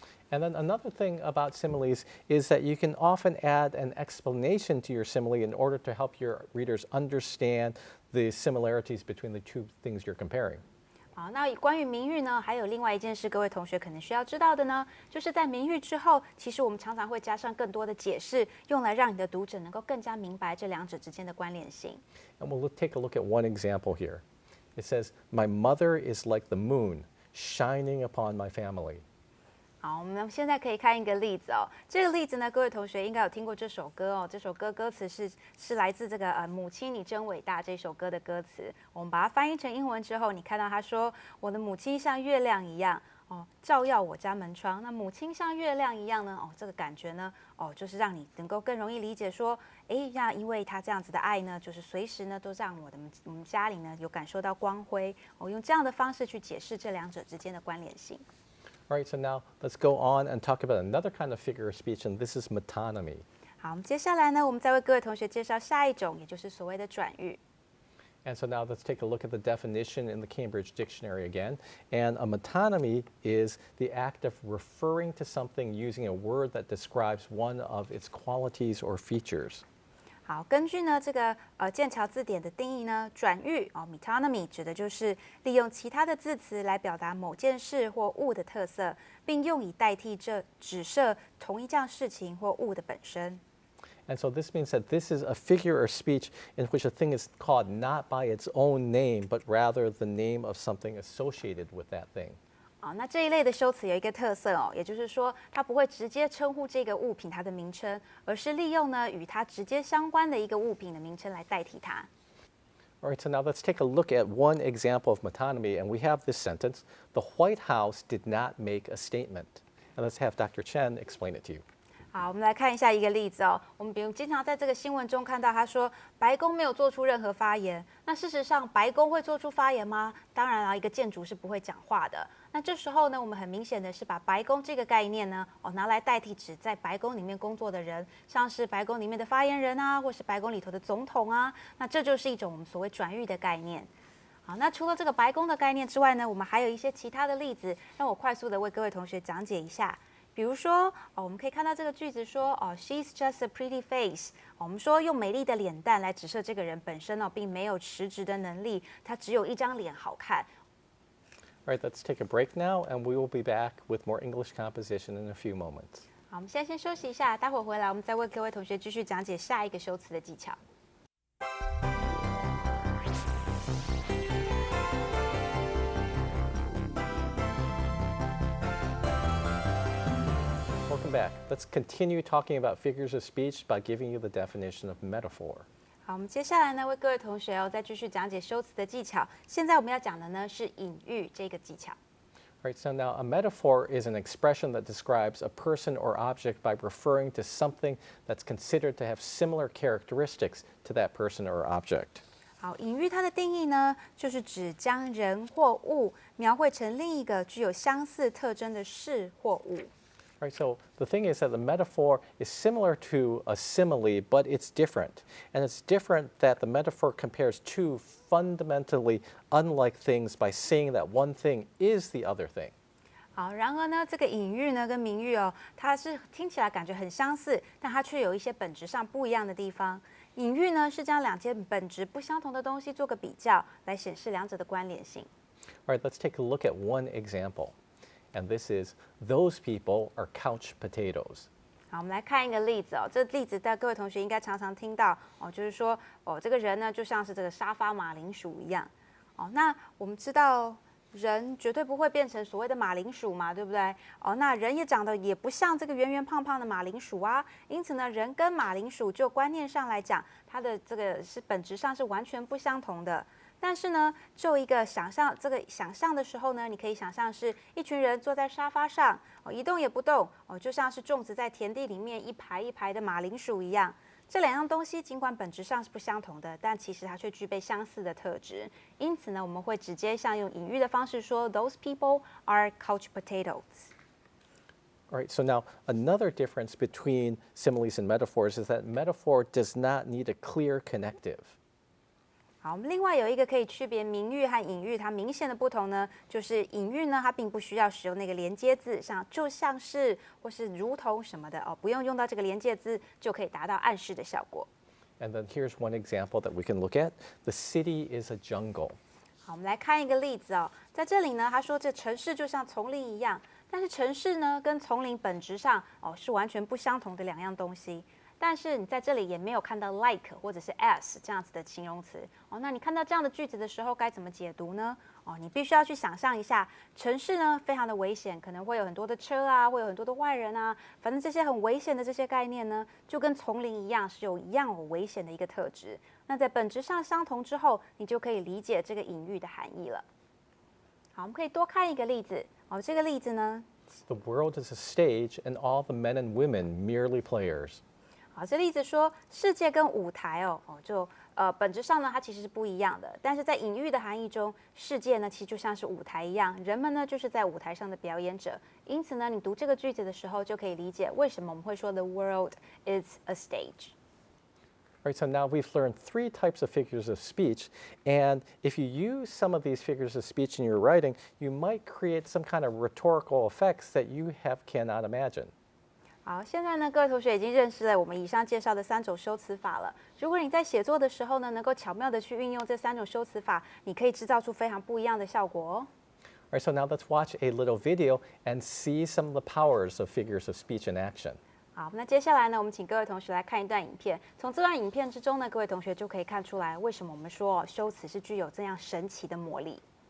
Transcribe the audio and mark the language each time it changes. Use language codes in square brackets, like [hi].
[en] And then another thing about similes is that you can often add an explanation to your simile in order to help your readers understand the similarities between the two things you're comparing. [zh] 好，那关于名誉呢，还有另外一件事，各位同学可能需要知道的呢，就是在名誉之后，其实我们常常会加上更多的解释，用来让你的读者能够更加明白这两者之间的关联性。 [en] And we'll take a look at one example here. It says, "My mother is like the moon, shining upon my family." [zh] 好，我们现在可以看一个例子这个例子呢，各位同学应该有听过这首歌这首歌歌词是来自这个母亲你真伟大这首歌的歌词。我们把它翻译成英文之后，你看到他说我的母亲像月亮一样照耀我家门窗。那母亲像月亮一样呢这个感觉呢就是让你能够更容易理解说因为他这样子的爱呢，就是随时呢都让我们家里呢有感受到光辉用这样的方式去解释这两者之间的关联性。 [en] All right, so now let's go on and talk about another kind of figure of speech, and this is metonymy. [zh] 好，我们接下来呢，我们再为各位同学介绍下一种，也就是所谓的转喻。 [en] And so now let's take a look at the definition in the Cambridge Dictionary again. And a metonymy is the act of referring to something using a word that describes one of its qualities or features. [zh] 好，根据呢这个剑桥字典的定义呢，转喻metonymy 指的就是利用其他的字词来表达某件事或物的特色，并用以代替这指涉同一件事情或物的本身。 [en] And so this means that this is a figure of speech in which a thing is called not by its own name, but rather the name of something associated with that thing. [zh] 那这一类的修辞有一个特色也就是说，它不会直接称呼这个物品它的名称，而是利用呢与它直接相关的一个物品的名称来代替它。 [en] All right, so now let's take a look at one example of metonymy, and we have this sentence: "The White House did not make a statement." And let's have Dr. Chen explain it to you. [zh] 好，我们来看一下一个例子我们比如经常在这个新闻中看到他说白宫没有做出任何发言。那事实上，白宫会做出发言吗？当然一个建筑是不会讲话的。那这时候呢，我们很明显的是把白宫这个概念呢，拿来代替指在白宫里面工作的人，像是白宫里面的发言人或是白宫里头的总统那这就是一种我们所谓转喻的概念。好，那除了这个白宫的概念之外呢，我们还有一些其他的例子，让我快速的为各位同学讲解一下。比如说我们可以看到这个句子说 [en] she's just a pretty face。 [zh] 我们说用美丽的脸蛋来指涉这个人本身并没有实质的能力，他只有一张脸好看。 [en] All right, let's take a break now, and we will be back with more English composition in a few moments. [zh] 好，我们现在先休息一下，待会儿回来我们再为各位同学继续讲解下一个修辞的技巧。 [en] Welcome back. Let's continue talking about figures of speech by giving you the definition of metaphor. [zh] 好，我们接下来呢为各位同学再继续讲解修辞的技巧。现在我们要讲的呢是隐喻这个技巧。 [en] All right, so now a metaphor is an expression that describes a person or object by referring to something that's considered to have similar characteristics to that person or object. [zh] 好，隐喻它的定义呢，就是指将人或物描绘成另一个具有相似特征的事或物。 [en] Right, so the thing is that the metaphor is similar to a simile, but it's different. And it's different that the metaphor compares two fundamentally unlike things by saying that one thing is the other thing. [zh] 好，然而呢，这个隐喻呢跟明喻哦，它是听起来感觉很相似，但它却有一些本质上不一样的地方。隐喻呢是将两件本质不相同的东西做个比较，来显示两者的关联性。 [en] All right, let's take a look at one example. And this is, those people are couch potatoes. [zh] 好，我们来看一个例子哦。这例子，各位同学应该常常听到哦，就是说哦，这个人呢就像是这个沙发马铃薯一样。哦，那我们知道人绝对不会变成所谓的马铃薯嘛，对不对？哦，那人也长得也不像这个圆圆胖胖的马铃薯啊。因此呢，人跟马铃薯就观念上来讲，它的这个是本质上是完全不相同的。但是呢，就一个想象，这个想象的时候呢，你可以想象是一群人坐在沙发上，哦，一动也不动，哦，就像是种植在田地里面一排一排的马铃薯一样。这两样东西尽管本质上是不相同的，但其实它却具备相似的特质。因此呢，我们会直接像用隐喻的方式说 ， [en] Those people are couch potatoes. All right, so now another difference between similes and metaphors is that metaphor does not need a clear connective. [zh] 好，我们另外有一个可以区别明喻和隐喻它明显的不同呢，就是隐喻呢，它并不需要使用那个连接字，像就像是或是如同什么的哦，不用用到这个连接字就可以达到暗示的效果。 [en] And then here's one example that we can look at. The city is a jungle. [zh] 好，我们来看一个例子哦，在这里呢，他说这城市就像丛林一样，但是城市呢跟丛林本质上哦是完全不相同的两样东西。但是你在这里也没有看到 like 或者是 as 这样子的形容词哦。那你看到这样的句子的时候，该怎么解读呢？哦，你必须要去想象一下，城市呢非常的危险，可能会有很多的车啊，会有很多的外人啊，反正这些很危险的这些概念呢，就跟丛林一样，是有一样有危险的一个特质。那在本质上相同之后，你就可以理解这个隐喻的含义了。好，我们可以多看一个例子哦。这个例子呢 [en] The world is a stage, and all the men and women merely players. [zh] 好，这例子说世界跟舞台本质上呢，它其实是不一样的。但是在隐喻的含义中，世界呢其实就像是舞台一样，人们呢就是在舞台上的表演者。因此呢，你读这个句子的时候，就可以理解为什么我们会说 [en] The world is a stage. All right, so now we've learned three types of figures of speech, and if you use some of these figures of speech in your writing, you might create some kind of rhetorical effects that you cannot imagine. [zh] 好，现在呢，各位同学已经认识了我们以上介绍的3种修辞法了。如果你在写作的时候呢，能够巧妙的去运用这3种修辞法，你可以制造出非常不一样的效果哦。 All right, so now let's watch a little video and see some of the powers of figures of speech in action. 好，那接下来呢，我们请各位同学来看一段影片。从这段影片之中呢，各位同学就可以看出来，为什么我们说修辞是具有这样神奇的魔力。